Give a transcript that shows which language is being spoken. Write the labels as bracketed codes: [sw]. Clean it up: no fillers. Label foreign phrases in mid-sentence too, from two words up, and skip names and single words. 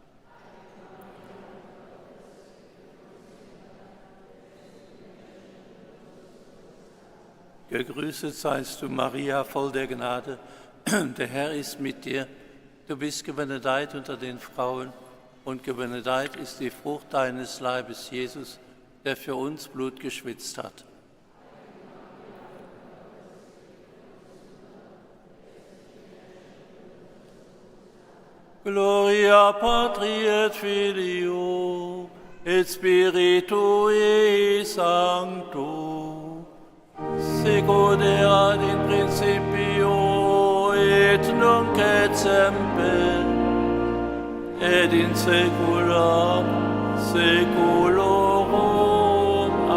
[de] Gegrüßet seist du, Maria, voll der Gnade. Der Herr ist mit dir. Du bist gebenedeit unter den Frauen, und gebenedeit ist die Frucht deines Leibes, Jesus, der für uns Blut geschwitzt hat. [la] Gloria Patri et Filio et Spiritui Sancto, sicut erat in principio et nunc et semper et in saecula saeculorum.